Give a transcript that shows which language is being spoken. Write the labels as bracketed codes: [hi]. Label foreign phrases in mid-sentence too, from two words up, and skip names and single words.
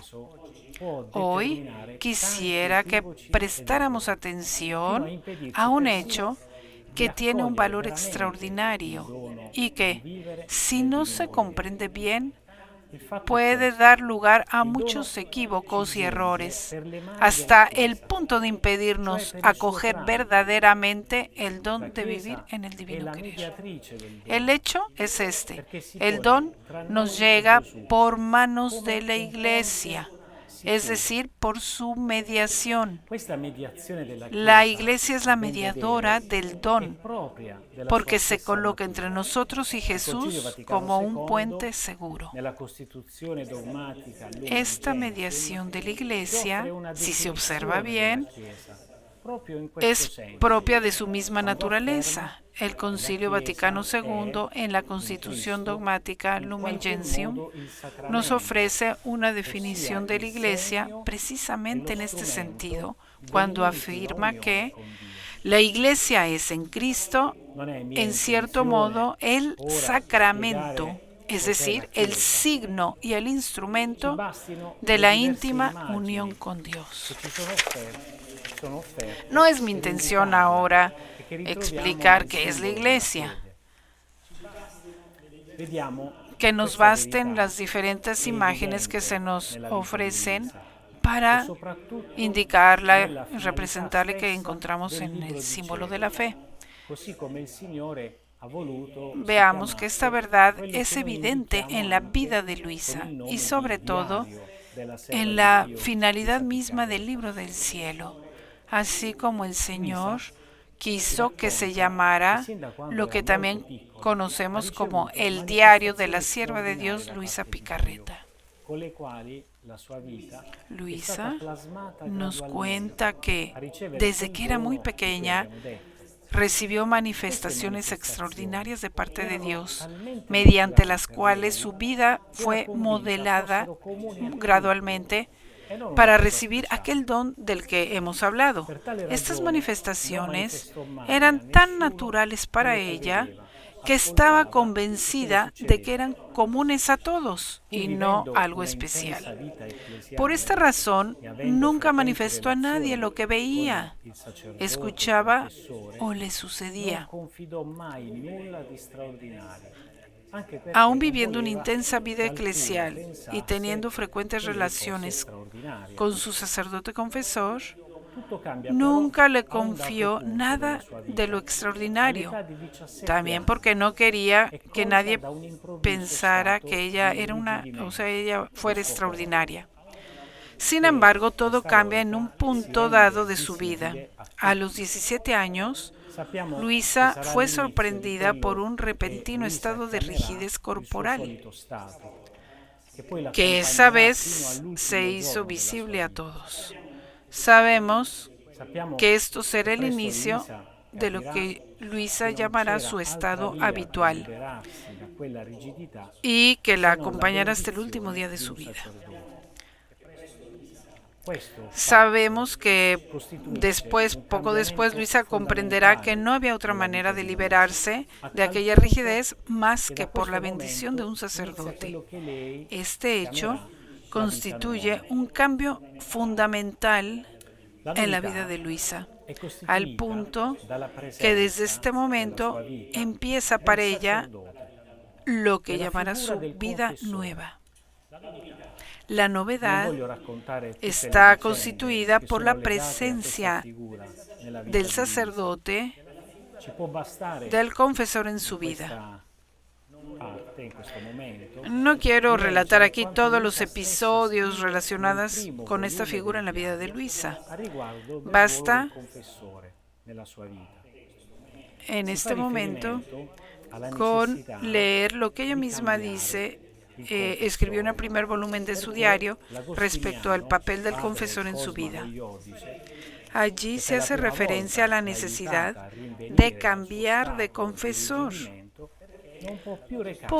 [es] Hoy quisiera que prestáramos atención a un hecho que tiene un valor extraordinario y que, si no se comprende bien, puede dar lugar a muchos equívocos y errores, hasta el punto de impedirnos acoger verdaderamente el don de vivir en el divino querer. El hecho es este: el don nos llega por manos de la Iglesia, es decir, por su mediación. [it] Questa mediazione della [es] La [it] Chiesa [es] Iglesia es la [it] venga [es] mediadora [it] Deus, [es] del [it] è [es] don, [it] propria della [es] porque [it] sua [es] se [it] stessa [es] coloca [it] natura. [es] entre nosotros y [it] Il Concilio [es] Jesús [it] Vaticano [es] como un [it] II, [es] puente seguro. [it] nella Costituzione dogmatica Lumen [es] Esta [it] Gentium, [es] mediación de la [it] ci offre [es] Iglesia, [it] una [es] si se [it] definizione [es] observa [it] della [es] bien, [it] Chiesa, proprio in questo [es] es [it] senso, [es] propia de su misma [it] quando [es] naturaleza. [it] afferma [es] El [it] che [es] Concilio [it] la Chiesa [es] Vaticano II, en la [it] in [es] Constitución [it] Cristo, [es] dogmática [it] in [es] Lumen [it] qualche [es] Gentium, [it] modo il [es] nos [it] sacramento, [es] ofrece una [it] ossia [es] definición de [it] il [es] la Iglesia [it] segno e [es] precisamente [it] lo [es] en este [it] strumento [es] sentido, cuando [it] dell'intima [es] afirma [it] unione [es] que [it] con Dio. [es] la Iglesia es en Cristo, [it] Non è mia [es] en cierto [it] intenzione [es] modo, el [it] ora [es] sacramento, [it] spiegare [es] es [it] cos'è la [es] decir, el [it] Chiesa. [es] signo y el [it] Ci [es] instrumento [it] bastino [es] de [it] le [es] la [it] diverse [es] íntima [it] immagini [es] unión con Dios. [it] che ci sono offerte [es] No es mi [it] per [es] intención [it] indicarla [es] ahora [it] e che ritroviamo [es] explicar [it] nel [es] qué es la [it] simbolo della [es] Iglesia, [it] fede. Vediamo [es] que nos [it] questa [es] basten [it] verità [es] las diferentes [it] è [es] imágenes que [it] evidente [es] se nos [it] nella vita di [es] ofrecen [it] Luisa, e [es] para [it] soprattutto [es] indicarla, [it] nella finalità [es] representarle que [it] stessa [es] encontramos [it] del [es] en [it] libro [es] el [it] di [es] símbolo de [it] Cielo, [es] la fe. [it] così come il Signore ha voluto si [es] Veamos que esta [it] chiamasse [es] verdad [it] quello [es] es [it] che noi [es] evidente [it] indichiamo [es] en la [it] anche [es] vida de [it] con [es] Luisa [it] il nome [es] y [it] di [es] sobre todo [it] Diario della Serva [es] en [it] di [es] la [it] Dio, [es] finalidad [it] Luisa [es] misma del [it] Piccarreta. [es] libro del cielo, así como el Señor [it] Luisa [es] quiso que se [it] racconta [es] llamara [it] che sin da quando [es] lo [it] era [es] que [it] molto [es] también [it] piccola [es] conocemos [it] ha [es] como [it] ricevuto [es] el diario de la [it] manifestazioni [es] sierva de [it] straordinarie [es] Dios, [it] da [es] Luisa [it] parte di Dio, [es] Picarreta. [it] con le quali la sua vita è stata [es] Luisa [it] plasmata [es] nos [it] gradualmente [es] cuenta que [it] a ricevere [es] desde [it] quel [es] que era muy [it] dono di cui [es] pequeña [it] abbiamo detto. [es] recibió [it] Queste [es] manifestaciones [it] manifestazioni [es] extraordinarias de parte de [it] erano [es] Dios, [it] talmente [es] mediante [it] natural [es] las [it] per [es] cuales [it] lei [es] su vida [it] che era [es] fue [it] convinta [es] modelada [it] fossero comuni a tutti [es] gradualmente [it] e non una [es] para [it] cosa [es] recibir [it] speciale. [es] aquel don del que hemos hablado. [it] Per tale [es] Estas [it] ragione non [es] manifestaciones [it] manifestò mai [es] eran [it] a [es] tan [it] nessuno [es] naturales para [it] quello che [es] ella [it] vedeva, [es] que estaba [it] ascoltava e che le [es] convencida de que [it] succedeva. [es] eran comunes a todos [it] Pur [es] y no [it] vivendo [es] algo [it] una intensa [es] especial. [it] vita ecclesiale [es] Por esta razón, [it] e avendo [es] nunca [it] frequenti [es] manifestó a nadie [it] relazioni [es] lo que veía, [it] con il sacerdote [es] escuchaba [it] confessore, [es] o le [it] non [es] sucedía. [it] confidò mai nulla di straordinario, anche perché [es] Aún [it] non [es] viviendo una [it] voleva [es] intensa vida [it] che alcuno [es] eclesial y [it] pensasse [es] teniendo frecuentes [it] che lei fosse [es] relaciones [it] straordinaria. [es] con su sacerdote confesor, [it] Tutto cambia però [es] nunca le [it] a un dato [es] confió [it] punto della [es] nada [it] sua [es] de [it] vita. [es] lo extraordinario, [it] All'età di 17 [es] también [it] anni [es] porque no quería [it] è [es] que [it] colta [es] nadie [it] da un improvviso [es] pensara [it] stato [es] que ella [it] di [es] era una, o sea, ella fuera [it] del suo corpo, [es] extraordinaria. Sin [it] che [es] embargo, todo [it] questa [es] cambia en un [it] volta si [es] punto [it] rende [es] dado de su vida. [it] visibile a [es] A [it] tutti. [es] los 17 años, [it] Sappiamo [es] Luisa [it] che sarà [es] fue [it] l'inizio di [es] sorprendida [it] quello [es] por un [it] che [es] repentino [it] Luisa [es] estado de [it] chiamerà [es] rigidez [it] il suo [es] corporal, [it] solito stato, che poi [es] que esa [it] l'accompagnerà [es] vez [it] fino all'ultimo [es] se hizo [it] giorno della [es] visible [it] sua [es] a [it] vita. [es] todos. Sabemos [it] Sappiamo [es] que esto será el [it] presto [es] inicio [it] Luisa [es] de lo [it] capirà [es] que Luisa [it] che non [es] llamará [it] c'era [es] su [it] altra [es] estado [it] via per [es] habitual [it] liberarsi da quella rigidità [es] y que la [it] se non la [es] acompañará hasta el último [it] benedizione [es] día de [it] di [es] su [it] un [es] vida. [it] sacerdote. Questo fatto [es] Sabemos que [it] costituisce [es] después, [it] un [es] poco después, [it] cambiamento [es] Luisa comprenderá que [it] fondamentale [es] no había otra [it] nella [es] manera [it] vita [es] de [it] di Luisa, [es] liberarse [it] a [es] de [it] tal [es] aquella [it] punto [es] rigidez más [it] che [es] que [it] da [es] por la [it] questo [es] bendición de un [it] momento inizia [es] sacerdote. [it] quello che lei [es] Este hecho [it] chiamerà la [es] constituye [it] vita nuova. [es] un cambio fundamental [it] La [es] en la [it] novità [es] vida de Luisa, [it] è [es] al [it] costituita [es] punto [it] dalla [es] que desde [it] presenza [es] este [it] nella [es] momento [it] sua vita [es] empieza [it] del [es] para ella [it] sacerdote, [es] lo que [it] della [es] llamará [it] figura [es] su [it] del [es] vida [it] confessore. [es] nueva. La [it] Non [es] novedad [it] voglio raccontare tutte le [es] está [it] vicende [es] constituida [it] che [es] por [it] sono [es] la [it] legate a questa [es] presencia [it] figura nella vita [es] del [it] di Luisa. [es] sacerdote, [it] Ci può bastare [es] del confesor en su [it] in [es] vida. [it] questa parte, in questo momento, [es] No quiero [it] di [es] relatar [it] leggere [es] aquí [it] quanto [es] todos los [it] Luisa stessa [es] episodios [it] scrive [es] relacionados [it] nel primo [es] con esta [it] volume [es] figura en la [it] del [es] vida de [it] Diario [es] Luisa. [it] a riguardo del [es] Basta [it] ruolo del confessore nella sua vita. [es] En [it] Si [es] este [it] fa [es] momento [it] riferimento alla [es] con [it] necessità [es] leer lo que ella [it] di [es] misma [it] cambiare [es] dice. [it] il [es] Escribió en el [it] confessore, [es] primer volumen de su [it] perché [es] diario respecto al [it] l'Agostiniano, [es] papel del [it] padre [es] confesor en su [it] Cosma [es] vida. [it] lo Iodice, [es] Allí [it] che [es] se [it] per la [es] hace [it] prima [es] referencia a [it] volta [es] la [it] l'ha [es] necesidad [it] aiutata a rinvenire [es] de [it] dal suo [es] cambiar de [it] stato di [es] confesor, [it] irrigidimento, non può più recarsi da lei.